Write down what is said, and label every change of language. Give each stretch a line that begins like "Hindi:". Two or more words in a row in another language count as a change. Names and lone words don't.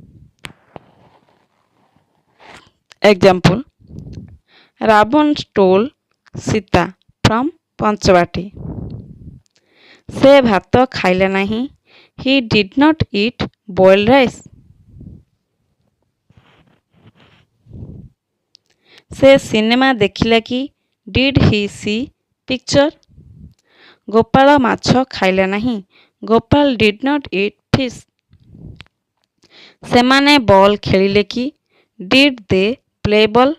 English: Example, Ravan stole Sita from Panchavati.
Odia: ସେ ଭାତ ଖାଇଲେ ନାହିଁ।
English: He did not eat boiled rice.
Odia: ସେ ସିନେମା ଦେଖିଲା କି?
English: Did he see picture?
Odia: ଗୋପାଳ ମାଛ ଖାଇଲା ନାହିଁ।
English: Gopal did not eat fish.
Odia: ସେମାନେ ବଲ୍ ଖେଳିଲେ କି?
English: Did they play ball?